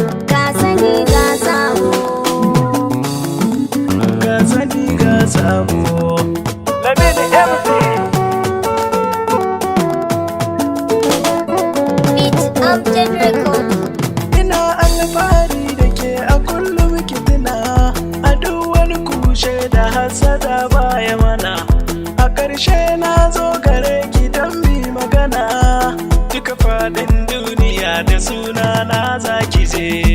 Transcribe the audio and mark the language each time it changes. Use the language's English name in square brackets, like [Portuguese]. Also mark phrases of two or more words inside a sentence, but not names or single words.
[Hausa] Ga sani ga sabo. Ga sani ga sabo. [English] Let me do everything. Beat of the record. [Hausa] Ina alfahari da ke a kullum ki tuna, a duk wani kushe da hasada baya mana. A ƙarshe na zo gare ki don mi magana, duka faɗin duniya da suna na za ki je.